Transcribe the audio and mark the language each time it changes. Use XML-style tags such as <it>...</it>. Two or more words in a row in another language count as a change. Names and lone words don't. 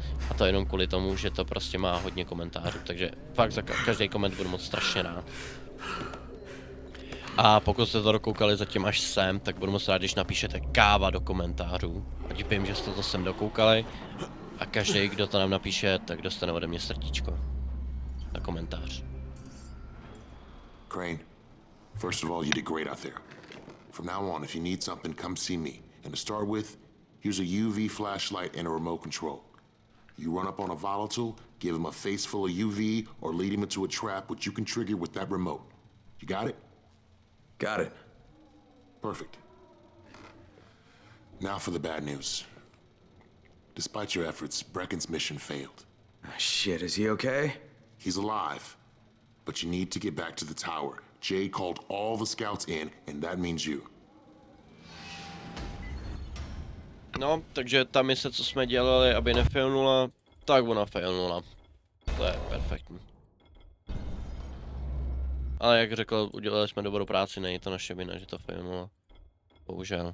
<cs>A to jenom kvůli tomu, že to prostě má hodně komentářů, takže fakt za každý koment budu moc strašně rád. A pokud jste to dokoukali zatím až sem, tak budu moc rád, když napíšete káva do komentářů. Ať vím, že jste to sem dokoukali. A každý, kdo to nám napíše, tak dostane ode mě srdíčko. Na komentář.</cs> <en>Crane, first of all, you did great out there. From now on, if you need something, come see me. And to start with, here's a UV flashlight and a remote control. You run up on a volatile, give him a face full of UV, or lead him into a trap which you can trigger with that remote. You got it? Got it. Perfect. Now for the bad news. Despite your efforts, Brecken's mission failed. Shit, is he okay? He's alive, but you need to get back to the tower. Jay called all the scouts in, and that means you.</en> <cs>No, takže ta mise, co jsme dělali, aby nefailnula, tak ona failnula. To je perfektní. Ale jak řekl, udělali jsme dobrou práci, není to naše vina, že to failnula. Bohužel.</cs>